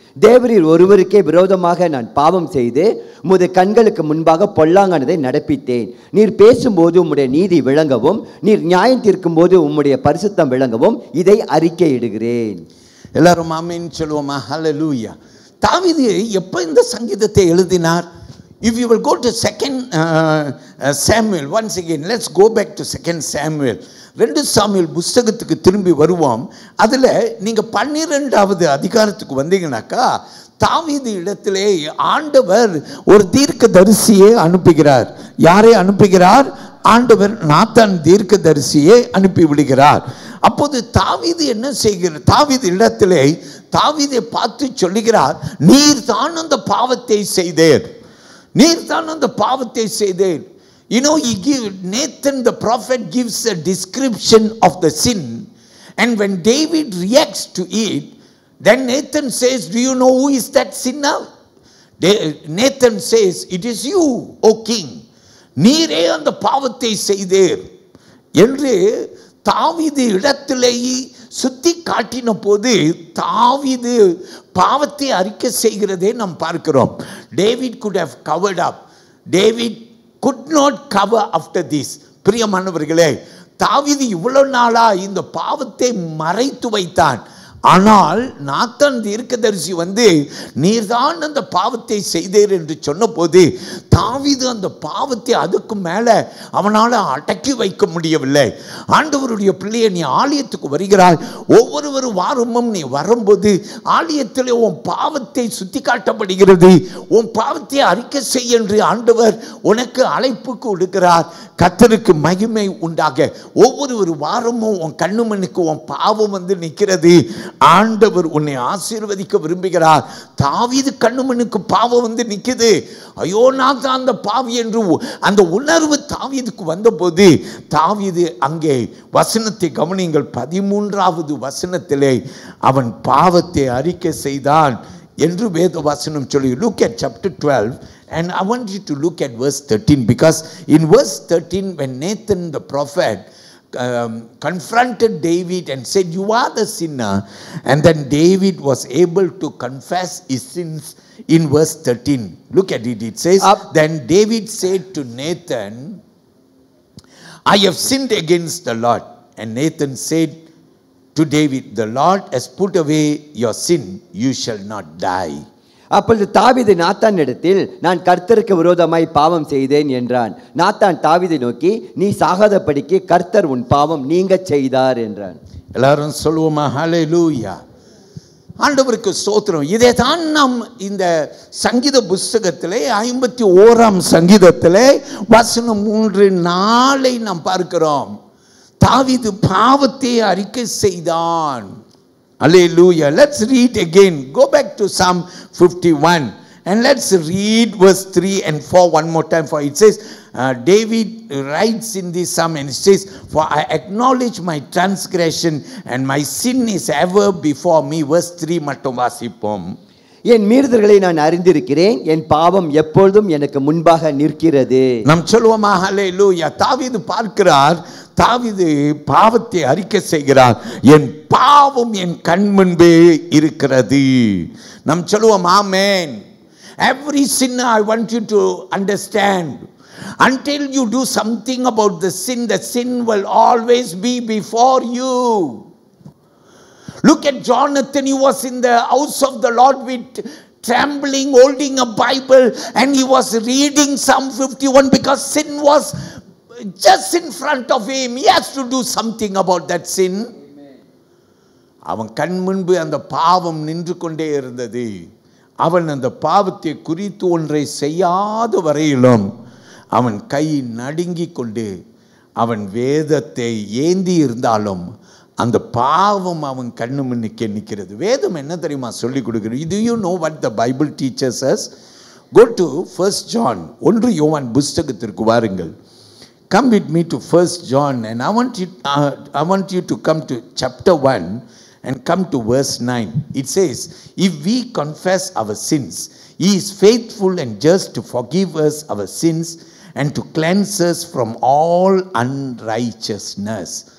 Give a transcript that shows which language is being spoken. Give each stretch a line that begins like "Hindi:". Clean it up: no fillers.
Tamil: தேவரீர் ஒருவருக்கே விரோதமாக நான் பாவம் செய்து உமது கண்களுக்கு முன்பாக பொல்லாங்கானதை நடப்பித்தேன். நீர் பேசும்போது உம்முடைய நீதி விளங்கவும், நீர் நியாயம் தீர்க்கும் போது உம்முடைய பரிசுத்தம் விளங்கவும் இதை அறிக்கையிடுகிறேன். எல்லாரும் ஆமென் சொல்லுவோமா? ஹல்லேலூயா. தாவீது எப்போ இந்த சங்கீதத்தை எழுதினார்?
English: If you will go to 2 Samuel, once again, let's go back to 2 Samuel.
Tamil: 2 Samuel புஸ்தகத்துக்கு திரும்பி வருவோம். அதில் நீங்கள் 12வது அதிகாரத்துக்கு வந்தீங்கன்னாக்கா, தாவீது இடத்திலே ஆண்டவர் ஒரு தீர்க்கதரிசியை அனுப்புகிறார். யாரை அனுப்புகிறார்? ஆண்டவர் நாத்தான் தீர்க்கதரிசியை அனுப்பி விடுகிறார். அப்போது தாவீது என்ன செய்கிறார்? தாவீது இடத்திலே தாவீதை பார்த்து சொல்லுகிறார், நீர் தான் அந்த பாவத்தை செய்தேர், நீர் தான் அந்த பாவத்தை செய்தேர்.
English: You know, Nathan the prophet gives a description of the sin, and when David reacts to it, then Nathan says, do you know who is that sinner? Nathan says, it is you, O king.
Tamil: நீரே அந்த பாவத்தை செய்தேர் என்று தாவீது இடத்திலேயே சுத்தி காட்டின போது தாவீது பாவத்தை அறிக்கை செய்கிறதை நாம் பார்க்கிறோம்.
English: David could have covered up. David could not cover after this.
Tamil: பிரியமானவர்களே, தாவீது இவ்வளவு நாளா இந்த பாவத்தை மறைத்து வைத்தான். ஆனால் நாத்தான் தீர்க்கதரிசி வந்து நீர்தான் அந்த பாவத்தை செய்தீர் என்று சொன்னபோது தாவீது அந்த பாவத்தை அதுக்கு மேலே அவனால் அடக்கி வைக்க முடியவில்லை. ஆண்டவருடைய பிள்ளையை, நீ ஆலயத்துக்கு வருகிறாய், ஒவ்வொரு வாரமும் நீ வரும்போது ஆலயத்தில் உன் பாவத்தை சுட்டி காட்டப்படுகிறது. உன் பாவத்தை அறிக்கை செய் என்று ஆண்டவர் உனக்கு அழைப்பு கொடுக்கிறார். கர்த்தருக்கு மகிமை உண்டாக. ஒவ்வொரு வாரமும் உன் கண்ணு மண்ணுக்கு உன் பாவம் வந்து நிற்கிறது. ஆண்டவர் உன்னை ஆசீர்வதிக்க விரும்புகிறார். தாவீது கண்ணு மண்ணுக்கு பாவம் வந்து நிற்குது. ஐயோ, நான் தான் அந்த பாவி என்று அந்த உணர்வு தாவீதுக்கு வந்தபோது தாவீது அங்கே வசனத்தை கவனிங்கள். 13வது வசனத்திலே அவன் பாவத்தை அறிக்கை செய்தான் என்று வேத வசனம் சொல்லி.
English: Look at chapter 12 and I want you to look at verse 13, because in verse 13 when Nathan the prophet confronted David and said, you are the sinner, and then David was able to confess his sins in verse 13. Look at it. It says, then David said to Nathan, I have sinned against the Lord. And Nathan said to David, the Lord has put away your sin, you shall not die.
Tamil: அப்பொழுது தாவீது Nathan இடத்தில், நான் கர்த்தருக்கு விரோதமாய் பாவம் செய்தேன் என்றான். Nathan தாவீதை நோக்கி, நீ சாகாதபடிக்கு கர்த்தர் உன் பாவம் நீங்க செய்தார் என்றான். எல்லாரும் சொல்லுவோமா? ஹல்லேலூயா. ஆண்டவருக்கு ஸ்தோத்திரம். இதை தான் நாம் இந்த சங்கீத புஸ்தகத்திலே 51ஆம் சங்கீதத்திலே வசனம் 3-4 நாம் பார்க்கிறோம். தாவீது பாவத்தை அறிக்கை செய்தான்.
English: Hallelujah. Let's read again. Go back to Psalm 51 and let's read verse 3 and 4 one more time. For it says, David writes in this psalm and it says, for I acknowledge my transgression and my sin is ever before me. Verse 3
Tamil: மட்டும் வாசிப்போம். என் மீறுதல்களை நான் அறிந்திருக்கிறேன், என் பாவம் எப்பொழுதும் எனக்கு முன்பாக நிற்கிறது. நாம் சொல்லுவோமா ஹல்லேலூயா. தாவீது பார்க்கிறார், தாவீது பாவத்தை அறிக்கை செய்கிறார், என் பாவம் என் கண் முன்பே இருக்கிறது. நாம் சொல்லுவோம் ஆமென்.
English: Every sinner, I want you to understand, until you do something about the sin will always be before you. Look at Jonathan. He was in the house of the Lord with trembling, holding a Bible, and he was reading Psalm 51 because sin was just in front of him. He has to do something about that sin.
Tamil: அவன் கண் முன்பு அந்த பாவம் நின்று கொண்டே இருந்தது. அவன் அந்த பாவத்தை குறித்து ஒன்றை செய்யாத வரையிலும் அவன் கை நடுங்கிக் கொண்டு அவன் வேதத்தை ஏந்தி இருந்தாலும் அந்த பாவம் அவன் கண்ணு முன்னுக்கே நிற்கிறது. வேதம் என்ன தெரியுமா சொல்லி கொடுக்கிறது?
English: Do you know what the Bible teaches us? Go to 1 John.
Tamil: 1 யோவான் புஸ்தகத்திற்கு வாருங்கள்.
English: Come with me to 1 John and I want you to come to chapter 1 and come to verse 9. It says, if we confess our sins, he is faithful and just to forgive us our sins and to cleanse us from all unrighteousness.